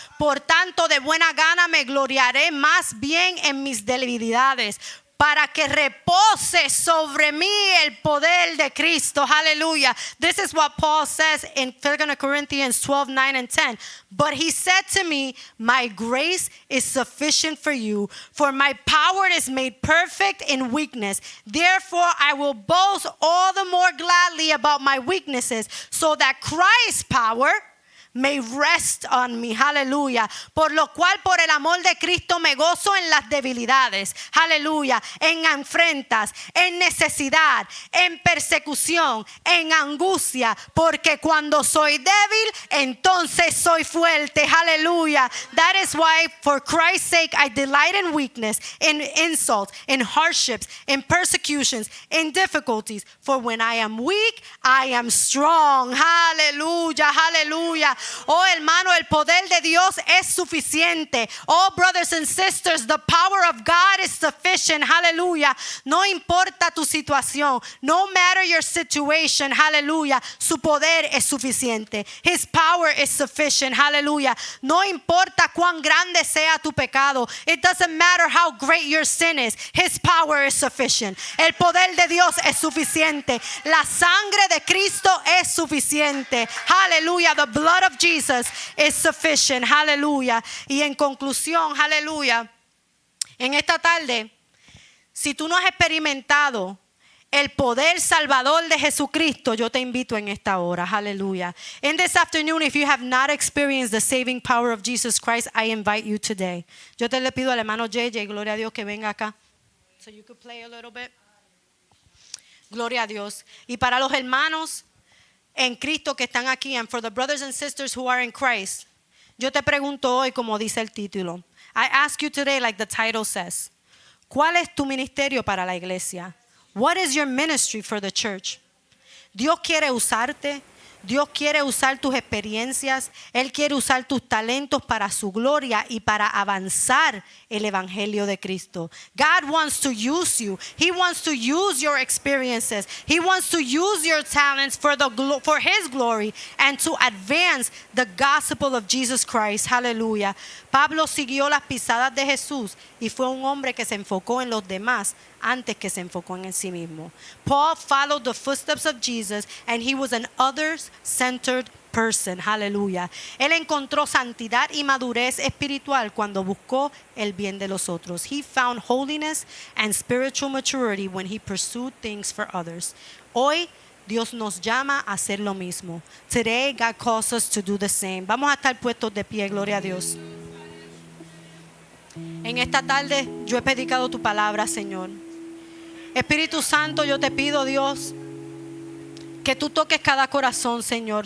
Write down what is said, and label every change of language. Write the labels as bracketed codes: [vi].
[es] Por tanto, de buena gana me gloriaré más bien en mis debilidades, para que repose sobre mí el poder de Cristo. [en] Hallelujah. This is what Paul says in 2 Corinthians 12, 9 and 10. But he said to me, my grace is sufficient for you, for my power is made perfect in weakness. Therefore, I will boast all the more gladly about my weaknesses, so that Christ's power may rest on me. [es] Aleluya. Por lo cual, por el amor de Cristo, me gozo en las debilidades. Aleluya. En afrentas, en necesidad, en persecución, en angustia. Porque cuando soy débil, entonces soy fuerte. Aleluya. [en] That is why, for Christ's sake, I delight in weakness, in insults, in hardships, in persecutions, in difficulties. For when I am weak, I am strong. Hallelujah. Hallelujah. [es] Oh, hermano, el poder de Dios es suficiente. [en] Oh, brothers and sisters, the power of God is sufficient. Hallelujah. [es] No importa tu situación. [en] No matter your situation. Hallelujah. [es] Su poder es suficiente. [en] His power is sufficient. Hallelujah. [es] No importa cuán grande sea tu pecado. [en] It doesn't matter how great your sin is. His power is sufficient. [es] El poder de Dios es suficiente. La sangre de Cristo es suficiente. [en] Hallelujah. The blood of Jesus is sufficient. Hallelujah. [es] Y en conclusión, hallelujah. En esta tarde, si tú no has experimentado el poder salvador de Jesucristo, yo te invito en esta hora. [en] Hallelujah. In this afternoon, if you have not experienced the saving power of Jesus Christ, I invite you today. [es] Yo te le pido al hermano JJ, gloria a Dios, que venga acá. [en] So you could play a little bit. [es] Gloria a Dios. Y para los hermanos en Cristo que están aquí, [en] and for the brothers and sisters who are in Christ, [es] yo te pregunto hoy, como dice el título. [en] I ask you today, like the title says, [es] ¿cuál es tu ministerio para la iglesia? [en] What is your ministry for the church? [es] Dios quiere usarte. Dios quiere usar tus experiencias. Él quiere usar tus talentos para su gloria y para avanzar el evangelio de Cristo. [en] God wants to use you. He wants to use your experiences. He wants to use your talents for His glory and to advance the gospel of Jesus Christ. Hallelujah. [es] Pablo siguió las pisadas de Jesús y fue un hombre que se enfocó en los demás antes que se enfocó en sí mismo. [en] Paul followed the footsteps of Jesus and he was an others-centered person. Hallelujah. [es] Él encontró santidad y madurez espiritual cuando buscó el bien de los otros. [en] He found holiness and spiritual maturity when he pursued things for others. [es] Hoy Dios nos llama a hacer lo mismo. [en] Today God calls us to do the same. [es] Vamos a estar puestos de pie, gloria a Dios. En esta tarde yo he predicado tu palabra, Señor. Espíritu Santo, yo te pido, Dios, que tú toques cada corazón, Señor.